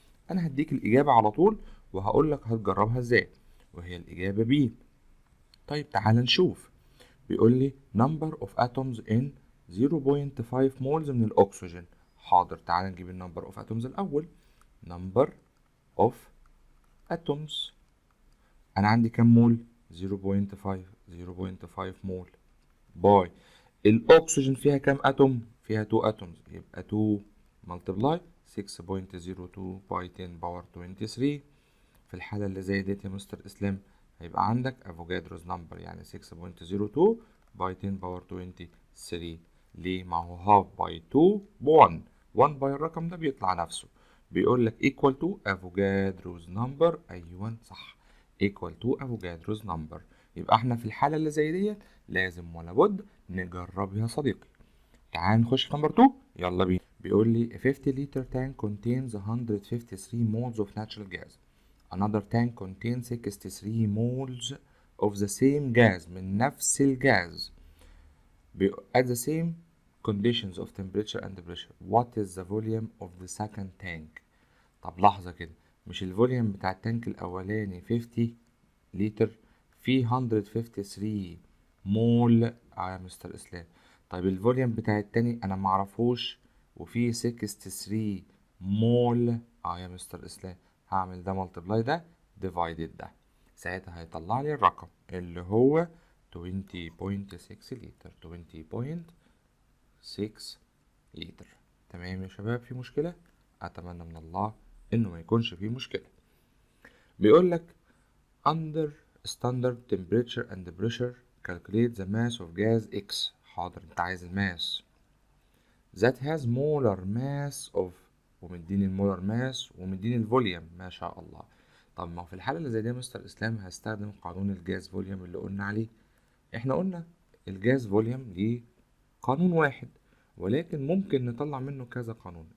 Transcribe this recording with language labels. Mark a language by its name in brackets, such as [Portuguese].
[Arabic] انا هديك الاجابه على طول وهقول لك هتجربها ازاي، وهي الاجابه بي. طيب تعال نشوف. بيقول لي [English] number of atoms in 0.5 moles [Arabic] من الاكسجين. حاضر، تعال نجيب النمبر اوف اتومز الاول. [English] number of atoms، [Arabic] انا عندي كام مول؟ 0.5 مول باي الاكسجين فيها كام اتوم؟ فيها 2 اتومز، يبقى 2 [English] multiply [Arabic] 6.02 باي 10 باور 23. في الحالة اللي زي ديت يا مستر اسلام هيبقى عندك افوجادروز نمبر، يعني 6.02 باي 10 باور 23. ليه؟ ما هو هاف باي 2 ب 1، 1 باي الرقم ده بيطلع نفسه. بيقول لك [English] equal to [Arabic] افوجادروز نمبر. ايوه صح، equal to افوجادروز نمبر. يبقى احنا في الحالة اللي زي ديت لازم ولا بد نجرب يا صديقي. تعال نخش في نمبر 2، يلا بينا. بيقول لي [English] a 50 liter tank contains 153 moles of natural gas. Another tank contains 63 moles of the same gas [Arabic] من نفس الجاز [English] at the same conditions of temperature and pressure. What is the volume of the second tank؟ [Arabic] طب لحظة كده، مش الفوليوم بتاع التانك الأولاني 50 لتر فيه 153 مول يا مستر إسلام؟ طيب الفوليوم بتاع التاني أنا معرفوش وفيه 63 مول يا مستر إسلام. هعمل ده ملتبلاي ده ديفايدد ده، ساعتها هيطلع لي الرقم اللي هو 20.6 لتر. 20.6 لتر. تمام يا شباب، في مشكلة؟ أتمنى من الله إنه ما يكونش فيه مشكلة. بيقول لك [English] under standard temperature and pressure calculate the mass of gas X. [Arabic] حاضر، أنت عايز الماس [English] that has molar mass of، [Arabic] ومديني المولر ماس ومديني الفوليوم. ما شاء الله. طب ما هو في الحالة اللي زي دي يا مستر إسلام هستخدم قانون الجاز فوليوم اللي قلنا عليه. احنا قلنا الجاز فوليوم ليه قانون واحد، ولكن ممكن نطلع منه كذا قانون.